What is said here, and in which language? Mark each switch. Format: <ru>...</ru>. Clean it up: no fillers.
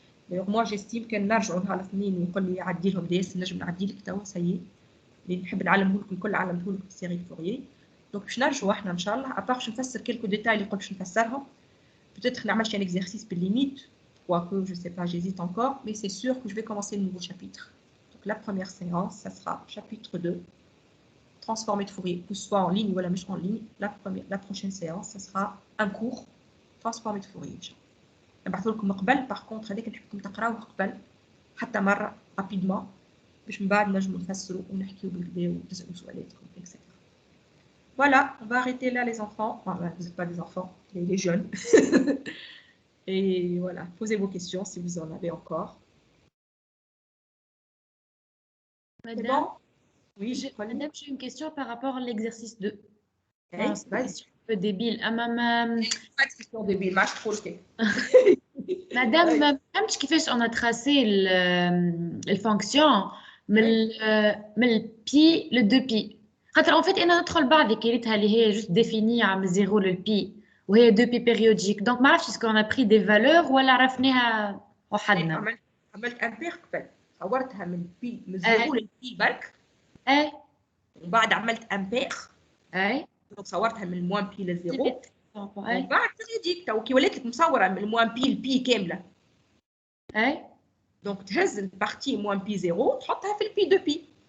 <ar>D'ailleurs moi j'estime qu'un نرجعوا لها الاثنين ويقول لي عدي لهم ديس نجم نعدي لك توا سي اللي نحب نعلمه لكم الكل علمته لكم السيري de Fourier. Donc باش نرجعوا احنا ان شاء الله ابار باش نفسر quelques détails اللي قلت باش نفسرهم.</ar> <fr>Peut-être نعمل شي un exercice بالlimite quoique je sais pas j'hésite encore mais c'est sûr que je vais commencer le nouveau chapitre. Donc la première séance ça sera chapitre 2. Transformer de Fourier, que ce soit en ligne ou en ligne, la prochaine séance, ce sera un cours transformé de Fourier.</fr> <ar>نبعث لكم قبل par contre هذاك نحبكم تقراوه قبل حتى مرة rapidement باش من بعد نجموا نفسروا ونحكيوا بالكدا وتسألوا سؤالاتكم etc.</ar> <fr>Voilà, on va arrêter là les enfants. Enfin, vous n'êtes pas des enfants, les jeunes. Et voilà, posez vos questions si vous en avez encore. Madame, oui, Madame, j'ai une question par rapport à l'exercice 2. C'est un peu débile. Pas de question débile, ما تقولش.</fr> <ar>Madame, ما فهمتش كيفاش on a tracé الفونكسيون من البي ل 2 بي. خاطر en fait انا ندخل بعض كريتها اللي هي juste définie من 0 للبي وهي 2 بي périodique. Donc ما عرفتش اسكو on a pris des valeurs ولا عرفناها وحدنا. عملت امبير قبل صورتها من بي من 0 للبي برك. اي ومن بعد عملت امبير. اي دونك صورتها من الموان بي للزيرو. ومن بعد تريديك تو كي ولات لك مصوره من الموان بي للبي كامله. اي دونك تهز البارتي موان بي زيرو تحطها في البي دو بي.</ar>